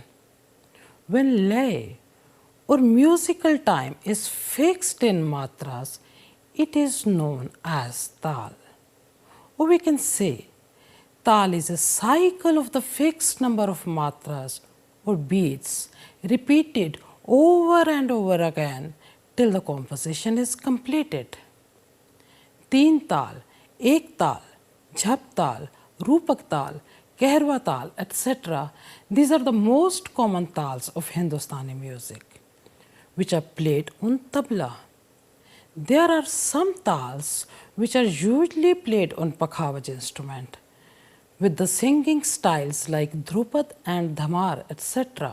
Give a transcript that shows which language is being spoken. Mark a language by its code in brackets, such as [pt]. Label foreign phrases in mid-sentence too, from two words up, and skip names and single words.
[en] When lay or musical time is fixed in matras, it is known as tal. Or we can say tal is a cycle of the fixed number of matras or beats repeated over and over again till the composition is completed. Teen tal, ek tal, jhap tal, rupak tal, kehrwa tal, etc. These are the most common tals of Hindustani music, which are played on tabla. There are some tals which are usually played on pakhavaj instrument, with the singing styles like Dhrupad and Dhamar, etc.